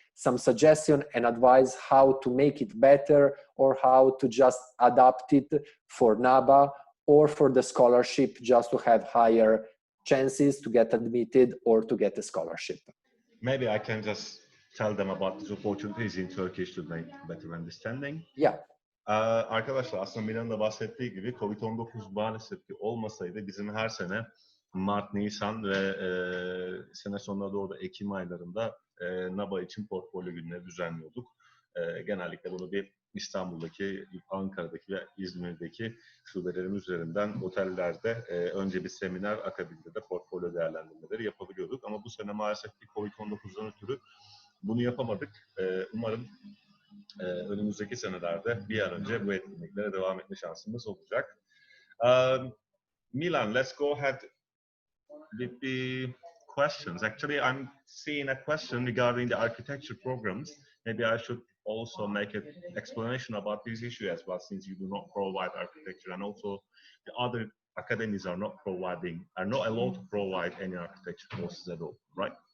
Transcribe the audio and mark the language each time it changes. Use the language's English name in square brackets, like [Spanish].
[English] some suggestion and advice how to make it better or how to just adapt it for NABA or for the scholarship just to have higher chances to get admitted or to get a scholarship. Maybe I can just tell them about these opportunities in Turkish to make better understanding. Yeah. [Turkish] Arkadaşlar aslında Milan'ın da bahsettiği gibi Covid-19 maalesef ki olmasaydı bizim her sene Mart, Nisan ve sene sonuna doğru da Ekim aylarında NABA için portfolyo günleri düzenliyorduk. Genellikle bunu bir İstanbul'daki, Ankara'daki ve İzmir'deki şubelerin üzerinden otellerde önce bir seminer, akabinde de portfolyo değerlendirmeleri yapabiliyorduk. Ama bu sene maalesef ki Covid-19'dan ötürü bunu yapamadık. Umarım önümüzdeki senelerde bir an önce bu etkinliklere devam etme şansımız olacak. [English] Milan, let's go ahead with the questions. Actually, I'm seeing a question regarding the architecture programs. Maybe I should also make an explanation about this issue as well, since you do not provide architecture, and also the other academies are not allowed to provide any architecture courses at all, right?